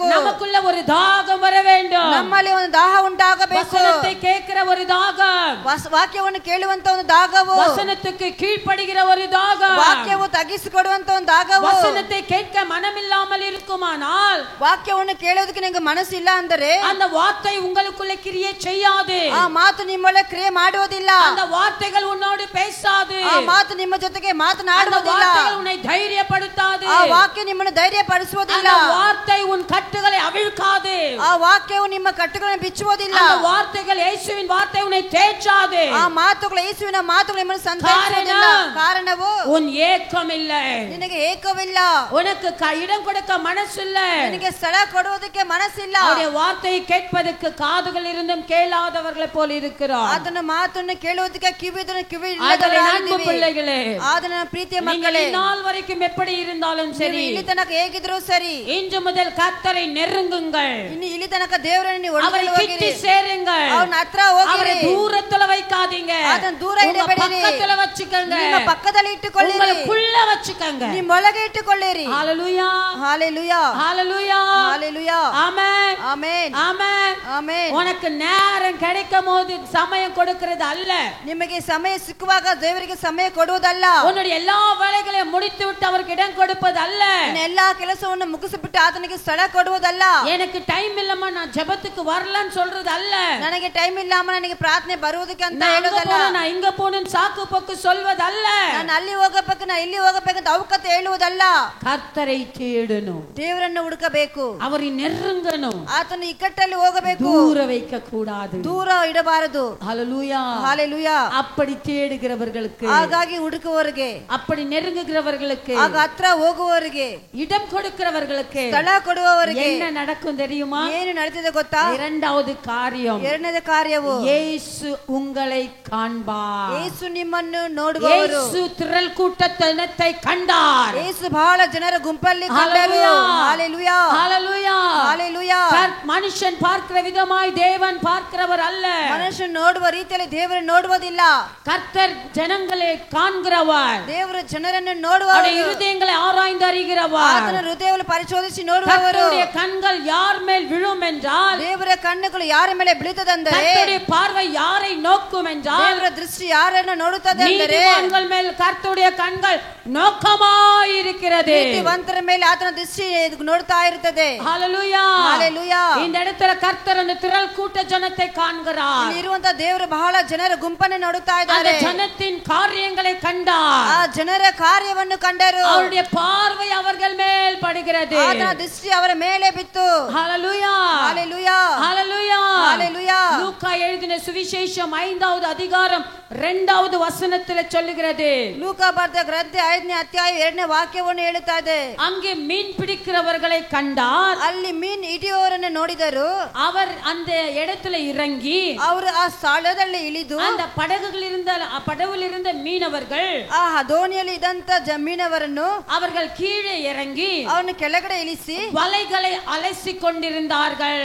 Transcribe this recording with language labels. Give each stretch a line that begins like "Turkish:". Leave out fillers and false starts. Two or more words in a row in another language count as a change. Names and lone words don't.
Tamil: நமக்குள்ள ஒரு தாகம் வர வேண்டும்.
Kannada: ನಮ್ಮಲ್ಲಿ ಒಂದು ದಾಹ ಉಂಟಾಗಬೇಕು.
Tamil: வசனத்தை கேட்கிற ஒரு தாகம்,
Kannada: ವಾಕ್ಯವನ್ನು ಕೇಳುವಂತ ಒಂದು ದಾಗವು,
Tamil: வசனத்துக்கு கீழ்ப்படுகிற ஒரு தாகம்,
Kannada: ವಾಕ್ಯವು ತಗ್ಗಿಸಿಕೊಡುವಂತ ಒಂದು ದಾಗವು.
Tamil: வசனத்தை கேட்க மனமில்லாமல் இருக்குமானால்
Kannada: ವಾಕ್ಯವನ್ನು ಕೇಳೋದಕ್ಕೆ ನಿಮಗೆ ಮನಸ್ಸಿಲ್ಲ ಅಂದರೆ
Tamil: அந்த வார்த்தை உங்களுக்குள்ள கிரியை செய்யாது.
Kannada: ಆ ಮಾತು ನಿಮ್ಮೊಳಗೆ ಕ್ರಿಯೆ ಮಾಡುವುದಿಲ್ಲ.
Tamil: அந்த வார்த்தைகள் உன்னோடு பேசாது.
Kannada: ಆ ಮಾತು ನಿಮ್ಮ ಜೊತೆಗೆ
Tamil: அந்த
Kannada: ಮಾತನಾಡುವುದಿಲ್ಲ.
Tamil: வார்த்தைகள் உன்னை தைரியப்படுத்தாது.
Kannada: ಆ ವಾಕ್ಯ ನಿಮ್ಮನ್ನು ಧೈರ್ಯ
Tamil: அந்த
Kannada: ಪಡಿಸುವುದಿಲ್ಲ.
Tamil: வார்த்தை உன் கட்டுகளை அவிழ்க்காது.
Kannada: ಆ ವಾಕ್ಯವು ನಿಮ್ಮ ಕಟ್ಟುಗಳನ್ನು ಬಿಚ್ಚುವುದಿಲ್ಲ.
Tamil: அந்த வார்த்தைகள் இயேசுவின் வார்த்தை உன்னை தேற்றாது.
Kannada: ಆ ಮಾತುಗಳು ಯೇಸುವಿನ ಮಾತುಗಳು ನಿಮ್ಮನ್ನು ಸಂತೈಸುವುದಿಲ್ಲ. ಕಾರಣವು
Tamil: உன் ஏக்கம் இல்லை.
Kannada: ನಿನಗೆ ಏಕವಿಲ್ಲ.
Tamil: உனக்கு இடம் கொடுக்க மனசு இல்லை.
Kannada: ನಿನಗೆ ಸ್ಥಳ ಕೊಡುವುದಕ್ಕೆ ಮನಸ್ಸಿಲ್ಲ.
Tamil: அவருடைய வார்த்தையை கேட்பதற்கு காதுகள் இருந்தும் கேளாதவர்களை போல இருக்கிறார்.
Kannada: ಆತನ ಮಾತನ್ನು ಕೇಳುವುದಕ್ಕೆ ಕಿವಿಯನ್ನು ಕಿವಿ
Tamil: ஆதலால் அன்பு பிள்ளைகளே,
Kannada: ಆತನ ಪ್ರೀತಿಯ
Tamil: நீங்கள்
Kannada: ಮಕ್ಕಳೇ,
Tamil: இந்நாள் வரைக்கும் எப்படி இருந்தாலும்
Kannada: ನೀವು
Tamil: சரி,
Kannada: ಇಲ್ಲಿ ತನಕ ಹೇಗಿದ್ರು ಸರಿ,
Tamil: இன்று முதல் கர்த்தரை நெருங்குங்கள்.
Kannada: ಇನ್ನು ಇಲ್ಲಿ ತನಕ ದೇವರನ್ನು ನೀವು
Tamil: அவரை
Kannada: ಒಳಗೆ
Tamil: கிட்டி
Kannada: ಹೋಗಿರಿ.
Tamil: சேருங்கள்.
Kannada: ಅವನ ಹತ್ರ
Tamil: அவரை
Kannada: ಹೋಗಿರಿ.
Tamil: தூரத்துல வைக்காதீங்க.
Kannada: ಅದನ್ನ ದೂರ
Tamil: உங்க
Kannada: ಇಡಬೇಡಿರಿ.
Tamil: பக்கத்துல வச்சுக்கங்க.
Kannada: ನಿಮ್ಮ ಪಕ್ಕದಲ್ಲಿ ಇಟ್ಟುಕೊಳ್ಳಿರಿ.
Tamil: உங்களுக்குள்ள வச்சுக்கங்க.
Kannada: ನಿಮ್ಮೊಳಗೆ ಇಟ್ಟುಕೊಳ್ಳಿರಿ.
Tamil: ஹalleluya ஹalleluya ஹalleluya ஹalleluya ஆமென் ஆமென் ஆமென். ஆமென். உனக்கு நேரம் கிடைக்கும் போது சமயம் கொடுக்கிறது அல்ல.
Kannada: ನಿಮಗೆ ಸಮಯ ಸಿಕ್ಕುವಾಗ ದೇವರಿಗೆ ಸಮಯ ಕೊಡುವುದಲ್ಲ.
Tamil: உன்னுடைய எல்லா வேலைகளையும் முடித்து விட்டு அவருக்கு இடம் கொடுப்பது அல்ல.
Kannada: ಇನ್ನು ಎಲ್ಲಾ ಕೆಲಸವನ್ನು ಮುಗಿಸಿಬಿಟ್ಟು ಆತನಿಗೆ ಸ್ಥಳ ಕೊಡುವುದಲ್ಲ.
Tamil: எனக்கு டைம் இல்லம்மா நான் ஜெபத்துக்கு வரலன்னு சொல்றது அல்ல.
Kannada: ನನಗೆ ಟೈಮ್ ಇಲ್ಲ ಅಮ್ಮ ನನಗೆ ಪ್ರಾರ್ಥನೆ ಬರುವುದಕ್ಕೆ ಅಂತ ಹೇಳೋದಲ್ಲ.
Tamil: நான் இங்க போணும் சாக்கு போக்கு சொல்வதல்ல.
Kannada: ನಾನು ಅಲ್ಲಿ ಹೋಗಬೇಕು ನಾನು ಇಲ್ಲಿ ಹೋಗಬೇಕು ಅಂತ ಅವಕತೆ ಹೇಳುವುದಲ್ಲ.
Tamil: கர்த்தரை தேடணும்,
Kannada: ದೇವರನ್ನು ಹುಡುಕಬೇಕು,
Tamil: அவரை நெருங்கணும்,
Kannada: ಆತನ ಇಕ್ಕಟ್ಟಲ್ಲಿ ಹೋಗಬೇಕು,
Tamil: தூர வைக்க கூடாது,
Kannada: ದೂರ ಇಡಬಾರದು.
Tamil: ஹalleluya ஹalleluya. அப்படி தேடுகிறவர்களுக்கு,
Kannada: ಹಾಗಾಗಿ ಹುಡುಕುವವರಿಗೆ,
Tamil: அப்படி நெருங்குகிறவர்களுக்கு,
Kannada: ಆಗ ಹತ್ರ ಹೋಗುವವರಿಗೆ,
Tamil: இடம் கொடுக்கிறவர்களுக்கு
Kannada: ಸ್ಥಳ ಕೊಡುವವರಿಗೆ
Tamil: என்ன நடக்கும் தெரியுமா?
Kannada: ಏನು ನಡೆದಿದೆ ಗೊತ್ತಾ?
Tamil: இரண்டாவது காரியம்,
Kannada: ಎರಡನೇ ಕಾರ್ಯವು
Tamil: இயேசு உங்களை காண்பார்.
Kannada: ಯೇಸು ನಿಮ್ಮನ್ನು ನೋಡುವವರು.
Tamil: இயேசு திரள் கூட்டத்தினத்தை கண்டார்.
Kannada: ಯೇಸು ಬಹಳ ಜನರ ಗುಂಪಲ್ಲಿ ಕಂಡರು.
Tamil: ஹalleluya ஹalleluya ஹalleluya. மனுஷன் பார்க்கிற விதமாய் தேவன் பார்க்கிறவர் அல்ல.
Kannada: ಮನುಷ್ಯನು ನೋಡುವ ರೀತಿಯಲ್ಲಿ ದೇವರು ನೋಡುವುದಿಲ್ಲ.
Tamil: கர்த்தர் ஜனங்களை காண்கிறவர்,
Kannada: ದೇವರು ಜನರನ್ನು ನೋಡುವವರು,
Tamil: அவருடைய இருதயங்களை ஆராய்ந்து அறிகிறவர்.
Kannada: ಆತನ ಹೃದಯವನ್ನು ಪರಿಶೋಧಿಸಿ ನೋಡುವವರು.
Tamil: கர்த்தருடைய கண்கள் யார் மேல் விழும் என்றால்,
Kannada: ದೇವರ ಕಣ್ಣುಗಳು ಯಾರ ಮೇಲೆ ಬೀಳುತ್ತದೆಂದರೆ,
Tamil: கர்த்தருடைய பார்வை யாரை நோக்கும் என்றால்,
Kannada: ದೇವರ ದೃಷ್ಟಿ ಯಾರನ್ನು ನೋಡುತ್ತದೆ ಅಂದರೆ,
Tamil: நீதிமான்கள் மேல் கர்த்தருடைய கண்கள் நோக்கமாய் இருக்கிறது.
Kannada: ನೀತಿವಂತರ ಮೇಲೆ ಆತನ ದೃಷ್ಟಿ ನೋಡ್ತಾ ಇರುತ್ತದೆ.
Tamil: ஹalleluya ஹalleluya. இந்த இடத்துல கர்த்தர் அந்த திரள் கூட்ட ஜனத்தை காண்கிறார்.
Kannada: ಇಲ್ಲಿ ಇರುವಂತ ದೇವರು ಬಹಳ ಜನರ ಗುಂಪನ್ನು ನೋಡುತ್ತಾ
Tamil: அந்த
Kannada: ಇದ್ದಾರೆ.
Tamil: ஜனத்தின் காரியங்களை கண்டார்.
Kannada: ಆ ಜನರ ಕಾರ್ಯವನ್ನು ಕಂಡರು.
Tamil: அவருடைய பார்வை அவர்கள் மேல் படுகிறது.
Kannada: ಆತನ ದೃಷ್ಟಿ ಅವರ ಮೇಲೆ ಬಿತ್ತು.
Tamil: ஹalleluya ஹalleluya ஹalleluya ஹalleluya. லூக்கா எழுதின சுவிசேஷம் 5வது அதிகாரம் 2வது வசனத்தில் சொல்லுகிறது.
Kannada: ಲೂಕಾ ಬರೆದ ಗ್ರಂಥ 5ನೇ ಅಧ್ಯಾಯ 2ನೇ ವಾಕ್ಯವನ್ನು ಹೇಳುತ್ತಾ ಇದೆ.
Tamil: அங்கே மீன் பிடிக்கிறவர்களை கண்டார்.
Kannada: ಅಲ್ಲಿ ಮೀನ್ ಹಿಡಿಯುವವರನ್ನು ನೋಡಿದರು.
Tamil: அவர் அந்த இடத்துல இறங்கி,
Kannada: ಅವರು ಆ ಸ್ಥಳದಲ್ಲಿ ಇಳಿದು,
Tamil: அந்த படகுகளில் இருந்த மீனவர்கள்,
Kannada: ಆ ದೋಣಿಯಲ್ಲಿ ಇದ್ದಂತ ಮೀನವರನ್ನು
Tamil: அவர்கள் கீழே இறங்கி
Kannada: ಅವನು ಕೆಳಗಡೆ ಇಳಿಸಿ
Tamil: வலைகளை அலசி கொண்டிருந்தார்கள்.